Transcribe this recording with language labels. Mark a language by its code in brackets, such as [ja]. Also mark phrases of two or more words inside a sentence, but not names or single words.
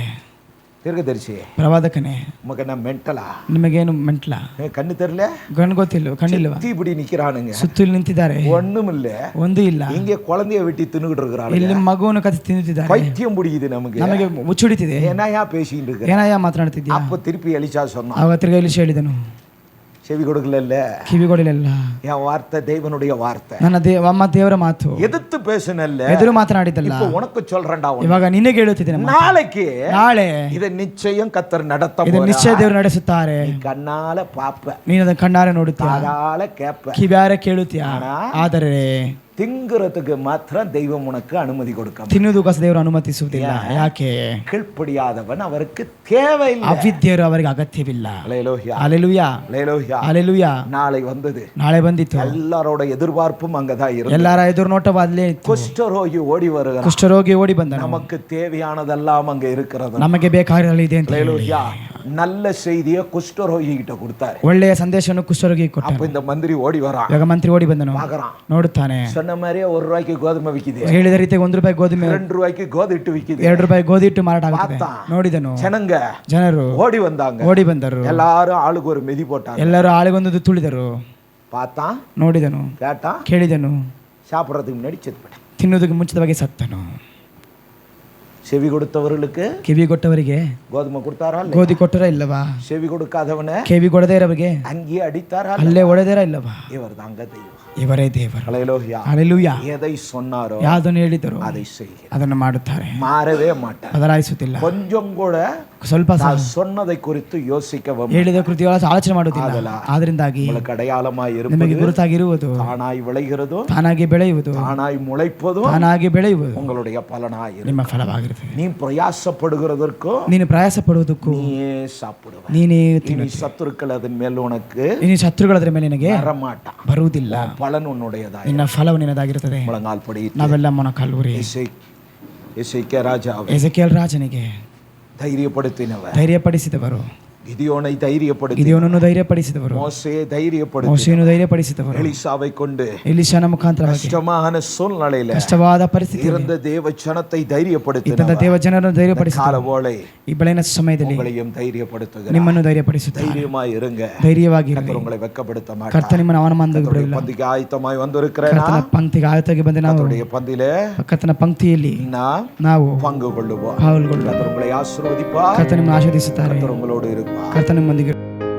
[ta] தீர்க்கதரிசி [kn] ಪ್ರವಾದಕನೇ, [ta] உமக்கு என்ன மென்டலா? [kn] ನಿಮಗೇನು ಮೆಂಟ್ಲ? [ta] கண்ணு தெரியல? [kn] ಗಣ್ ಗೊತ್ತಿಲ್ಲ, ಕಣ್ಣಿಲ್ವಾ? [ta] இப்படி நிக்கிறானுங்க, [kn] ಸುತ್ತಲೂ ನಿಂತಿದ್ದಾರೆ, [ta] ஒண்ணும் இல்ல, [kn] ಒಂದು ಇಲ್ಲ, [ta] இங்க குழந்தைய வெட்டி தின்னுகிட்டு இருக்கிறாங்க. [kn] ಇಲ್ಲಿ ಮಗುವನ್ನು ಕತ್ತಿ ತಿನ್ನುತ್ತಿದ್ದಾರೆ. [ta] பைத்தியம் பிடிக்குது நமக்கு. [kn] ನಮಗೆ ಮುಚ್ಚುಡಿತಿದೆ. [ta] ஏனாயா பேசிட்டு இருக்க? [kn] ಏನಯ್ಯ ಮಾತನಾಡ್ತಿದ್ಯಾ? [ta] அப்ப திருப்பಿ எலிசா சொன்னான், [kn] ಆಗ ತಿರ್ಗಾ ಎಲಿಷ ಹೇಳಿದನು, [ta] செவி கொடுக்கல, [kn] ಕಿವಿ ಕೊಡಲಿಲ್ಲ, [ta] என் வார்த்தை தேவனுடைய வார்த்தை, [kn] ನನ್ನ ದೇವರ ಮಾತು, [ta] எதிர்த்து பேசுனல்ல, [kn] ಎದುರು ಮಾತನಾಡಿದ್ದಲ್ಲ, [ta] இப்ப உனக்கு சொல்றேன்டா, [kn] ಇವಾಗ ನಿನಗೆ ಹೇಳುತ್ತಿದ್ದೇನೆ, [ta] நாளைக்கு [kn] ನಾಳೆ [ta] இதை நிச்சயம் கத்தர் நடத்த [kn] ಇದು [ta] போறார். [kn] ನಿಶ್ಚಯ ದೇವರು ನಡೆಸುತ್ತಾರೆ. [ta] நீ கண்ணால பாப்ப, [kn] ನೀನು ಅದನ್ನು ಕಣ್ಣಾರೆ ನೋಡುತ್ತೀಯ, [ta] காதால கேப்ப, [kn] ಕಿವಿಯಾರೆ ಕೇಳುತ್ತೀಯ. ಆದರೆ [ta] திங்குறதுக்கு மாத்திரம் தெய்வம் உனக்கு அனுமதி கொடுக்க, [kn] ತಿನ್ನುವುದಕ್ಕೋಸ್ಕರ ದೇವರು ಅನುಮತಿಸುವುದಿಲ್ಲ. ಯಾಕೆ? [ta] கீழ்ப்படியாதவன் அவருக்கு தேவையில்லை. [kn] ಅವಿದ್ಯರು ಅವರಿಗೆ ಅಗತ್ಯವಿಲ್ಲ. [ta] ஹalleluya. [kn] ಹalleluya. [ta] ஹalleluya. [kn] ಹalleluya. [ta] நாளை வந்தது, [kn] ನಾಳೆ ಬಂದಿತ್ತು. [ta] எல்லாரோட எதிர்பார்ப்பும் அங்கதான் இருக்கு. [kn] ಎಲ್ಲರ ಎದುರುನೋಟವೂ ಅಲ್ಲೇ ಇತ್ತು. [ta] குஷ்டரோகி ஓடி வருகிறான், [kn] ಕುಷ್ಠರೋಗಿ ಓಡಿ ಬಂದನು. [ta] நமக்கு தேவையானதெல்லாம் அங்க இருக்கிறது. [kn] ನಮಗೆ ಬೇಕಾಗಿರಲಿದೆ ಅಂತ ಹೇಳಿ [ta] ஹalleluya. நல்ல செய்தியை குஷ்டரோகி கிட்ட கொடுத்தாரு. [kn] ಒಳ್ಳೆಯ ಸಂದೇಶವನ್ನು ಕುಷ್ಠರೋಗಿ [ta] அப்ப [kn] ಕೊಟ್ಟರು. [ta] இந்த மந்திரி ஓடி வரான், [kn] ಇವಾಗ ಮಂತ್ರಿ ಓಡಿ ಬಂದನು, [ta] பாக்குறான், [kn] ನೋಡುತ್ತಾನೆ, [ta] சொன்ன மாதிரியே ₹1 கோதுமை விக்குது, [kn] ಹೇಳಿದ ರೀತಿಯಾಗಿ ₹1 ಗೋಧಿ, [ta] ₹2 கோதிட்டு விக்குது, [kn] ₹2 ಗೋಧಿ ಇಟ್ಟು ಮಾರಾಟ ಆಗುತ್ತದೆ. ನೋಡಿದನು, ಜನರು [ta] ஓடி வந்தாங்க, [kn] ಓಡಿ ಬಂದರು, [ta] எல்லாரும் ஆளுக்கு ஒரு மெதி போட்டாங்க. [kn] ಎಲ್ಲರೂ ಆಳಿಗೊಂದು ತುಳಿದರು. [ta] பார்த்தான், [kn] ನೋಡಿದನು, [ta] கேட்டான், [kn] ಕೇಳಿದನು, [ta] சாப்பிட்றதுக்கு முன்னாடி செத்து போயிட்டான். [kn] ತಿನ್ನುವುದಕ್ಕೆ ಮುಂಚಿತವಾಗಿ ಸತ್ತನು. [ta] செவி கொடுத்தவர்களுக்கு [kn] ಕಿವಿ ಕೊಟ್ಟವರಿಗೆ [ta] கோதுமை கொடுத்தாரா இல்லையா? [kn] ಗೋಧಿ ಕೊಟ್ಟರ ಇಲ್ಲವಾ? [ta] செவி கொடுக்காதவன [kn] ಕಿವಿ ಕೊಡದೇ ಇರೋರಿಗೆ [ta] அங்கேயே அடித்தாரா? [kn] ಅಲ್ಲೇ ಹೊಡೆದೇರ ಇಲ್ಲವಾ? [ta] இவர் தாங்க தெய்வம். [kn] ಇವರೇ ದೇವರು. [ta] ஹல்லேலூயா. [kn] ಹಲ್ಲೆಲೂಯಾ. [ta] எதை சொன்னாரோ [kn] ಯಾವುದನ್ನು ಹೇಳಿದರು [ta] அதை செய்கிறார். [kn] ಅದನ್ನು ಮಾಡುತ್ತಾರೆ, [ta] மாறவே மாட்டார். [kn] ಬದಲಾಯಿಸುತ್ತಿಲ್ಲ. [ta] கொஞ்சம் கூட [kn] ಸ್ವಲ್ಪ [ta] நான் சொன்னதை குறித்து யோசிக்கவும் [kn] ಹೇಳಿದ ಕೃತಿ ಆಲೋಚನೆ ಮಾಡುವುದಿಲ್ಲ. ಆದ್ರಿಂದಾಗಿ [ta] உங்களுக்கு ಅಡಯಾಳமாய் [kn] ನಿಮಗೆ [ta] இருப்பது, [kn] ಗುರುತಾಗಿರುವುದು, [ta] தானாய் விளைகிறதும், [kn] ತಾನಾಗಿ ಬೆಳೆಯುವುದು, [ta] தானாய் முளைப்பதும் [kn] ತಾನಾಗಿ ಬೆಳೆಯುವುದು [ta] உங்களுடைய பலனாய் இருக்கும். [kn] ನಿಮ್ಮ ಫಲವಾಗಿರುತ್ತದೆ. [ta] நீ பிரயாசப்படுகிறதற்கும் [kn] ನೀನು ಪ್ರಯಾಸ ಪಡುವುದಕ್ಕೂ [ta] நீயே சாப்பிடுவ. [kn] ನೀನೇ [ta] இனி சத்துருக்கள் அதன் மேல் உனக்கு [kn] ನಿನ್ನ ಶತ್ರುಗಳದ್ರ ಮೇಲೆ ನಿನಗೆ [ta] வரமாட்டான். [kn] ಬರುವುದಿಲ್ಲ. [ta] பலன் உன்னுடையதாய். [kn] ನಿನ್ನ ಫಲವು ನಿನ್ನದಾಗಿರುತ್ತದೆ. [ta] முழங்கால் படி [kn] ನಾವೆಲ್ಲ ಮೊಣಕಾಲೂರಿ [ta] எசேக்கியா ராஜாவை [kn] ಎಜೆಕಿಯೇಲ್ ರಾಜನಿಗೆ ಧೈರ್ಯಪಡಿಸಿನವ, ಧೈರ್ಯಪಡಿಸಿದವರು, [ta] கிதியோனை தைரியப்படுத்தி, [kn] ಗಿದಿಯೋನನ್ನು ಧೈರ್ಯಪಡಿಸಿದವರು, [ta] மோசேயை தைரியப்படுத்தி, [kn] ಮೋಶೆಯನ್ನು ಧೈರ್ಯಪಡಿಸಿದವರು, [ta] எலிசாவை கொண்டு [kn] ಎಲಿಷನ ಮುಖಾಂತರವಾಗಿ [ta] கஷ்டமான சூழ்நிலையில [kn] ಕಷ್ಟವಾದ ಪರಿಸ್ಥಿತಿ [ta] இருந்த தேவ ஜனத்தை தைரியப்படுத்தின [kn] ಇದ್ದಂತ ದೇವ ಜನರನ್ನು ಧೈರ್ಯಪಡಿಸಿದ [ta] காலவோளை [kn] ಈ ಬೆಳಗಿನ ಸಮಯದಲ್ಲಿ [ta] உங்களையும் தைரியப்படுத்துகிறார். [kn] ನಿಮ್ಮನ್ನು ಧೈರ್ಯಪಡಿಸುತ್ತಾರೆ. [ta] தைரியமாய் இருங்க. [kn] ಧೈರ್ಯವಾಗಿರಿ. [ta] கர்த்தர் உங்களை வெட்கப்படுத்த [kn] ಕರ್ತ [ta] மாட்டார். [kn] ನಿಮ್ಮನ್ನು ಅವಮಾನ ಬಿಡುವುದಿಲ್ಲ. [ta] பந்திக்கு ஆயத்தமாய் வந்திருக்கிறேனா? [kn] ಕರ್ತನ ಪಂಕ್ತಿಗೆ ಆಯತವಾಗಿ ಬಂದ ನಾವು [ta] கர்த்தருடைய பந்தியிலே [kn] ಕರ್ತನ ಪಂಕ್ತಿಯಲ್ಲಿ [ta] நாம் [kn] ನಾವು [ta] பங்கு கொள்ளுவோம். [kn] ಪಾಲ್ಗೊಳ್ಳುವ. [ta] கர்த்தர் உங்களை ஆசீர்வதிப்பார். [kn] ಕರ್ತ ನಿಮ್ಮನ್ನು ಆಶೀರ್ವದಿಸುತ್ತಾರೆ. [ta] கர்த்தர் உங்களோடு இருப்பார். [kn] ಕರ್ತ ನಿಮ್ಮೊಂದಿಗೆ